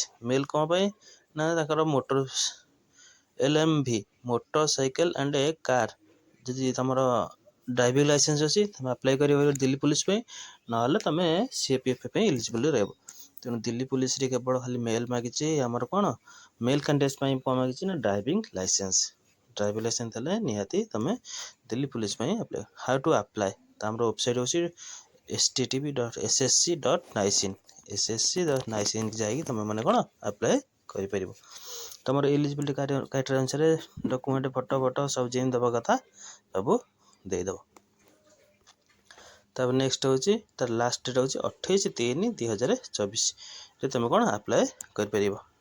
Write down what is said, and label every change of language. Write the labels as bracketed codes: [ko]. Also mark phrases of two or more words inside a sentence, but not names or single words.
[or] ମେଲ୍ କ'ଣ ପାଇଁ ନା ତାଙ୍କର ମୋଟର LMV [en] motor cycle and a car, [or] ଯଦି ତୁମର [en] driving licence [or] ଅଛି ତୁମେ ଆପ୍ଲାଏ କରିବ ଦିଲ୍ଲୀ ପୋଲିସ ପାଇଁ, ନହେଲେ ତୁମେ CAPF ପାଇଁ ଏଲିଜିବଲ୍ ରହିବ। ତେଣୁ ଦିଲ୍ଲୀ ପୋଲିସରେ କେବଳ ଖାଲି ମେଲ୍ ମାଗିଛି। ଆମର କ'ଣ [en] male candidate [or] ପାଇଁ କ'ଣ ମାଗିଛି ନା [en] driving licence. driving licence [or] ହେଲେ ନିହାତି ତୁମେ ଦିଲ୍ଲୀ ପୋଲିସ ପାଇଁ ଆପ୍ଲାଏ। [en] how to apply, [or] ତ ଆମର ୱେବସାଇଟ୍ ହେଉଛି http://ssc.nic ssc.nic ଯାଇକି ତୁମେ ମାନେ କ'ଣ ଆପ୍ଲାଏ କରିପାରିବ। ତୁମର [en] eligibility criteria [or] ଅନୁସାରେ ଡକୁମେଣ୍ଟ ଫଟୋ ସବୁ ଯେମିତି ଦେବା କଥା ସବୁ ଦେଇଦେବ। ତାପରେ ନେକ୍ସଟ ହେଉଛି ତାର [en] last date [or] ହେଉଛି 28/3/2024ରେ ତୁମେ କ'ଣ ଆପ୍ଲାଏ କରିପାରିବ।